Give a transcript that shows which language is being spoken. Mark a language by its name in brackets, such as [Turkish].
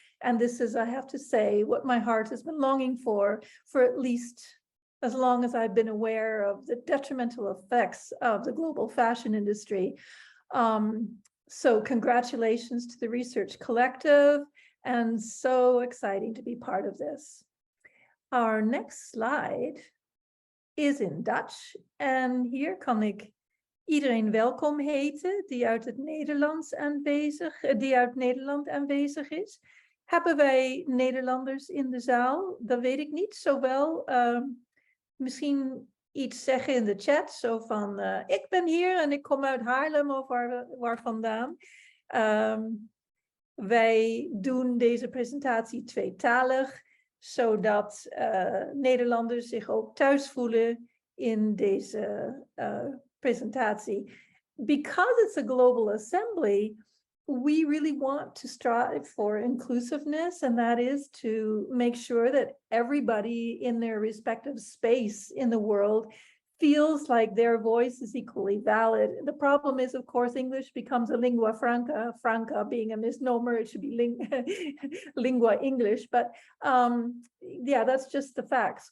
[English] And this is, I have to say, what my heart has been longing for at least as long as I've been aware of the detrimental effects of the global fashion industry. So congratulations to the Research Collective, and so exciting to be part of this. Our next slide is in Dutch, and [Dutch] hier kan ik iedereen welkom heten die uit het Nederlands Nederland aanwezig is. Hebben wij Nederlanders in de zaal? Dat weet ik niet. Zowel misschien iets zeggen in de chat, zo van ik ben hier en ik kom uit Haarlem of waar vandaan. Wij doen deze presentatie tweetalig, zodat Nederlanders zich ook thuis voelen in deze presentatie. [English] Because it's a global assembly, we really want to strive for inclusiveness, and that is to make sure that everybody in their respective space in the world feels like their voice is equally valid. The problem is, of course, English becomes a lingua franca, franca being a misnomer, it should be lingua English, but yeah, that's just the facts.